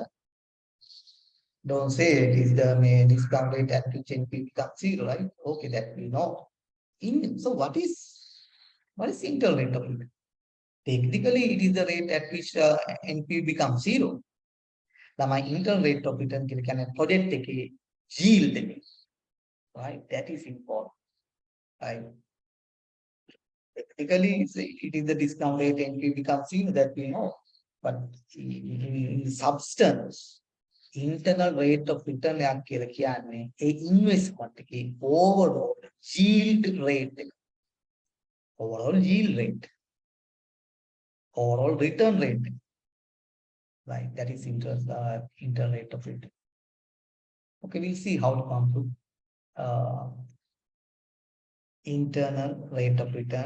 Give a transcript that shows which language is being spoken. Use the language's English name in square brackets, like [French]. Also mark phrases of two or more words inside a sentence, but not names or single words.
[English] Don't say it is the discount rate at which NPV becomes 0, right? Okay, that we know. So what is internal rate of return? Technically, it is the rate at which NPV becomes zero. [Sinhala] ළමයි [English] internal rate of return [Sinhala] කියලා කියන්නේ project එකේ yield එක. [English] Right? That is important. Right? Technically, it is the discount rate NPV becomes zero that we know. But in substance, internal rate of return [Sinhala] එකක් කියලා කියන්නේ ඒ [English] investment එකේ overall yield rate එක. Overall yield rate. Overall return rate. Right, that is internal rate of return. Okay, we'll see how to compute internal rate of return.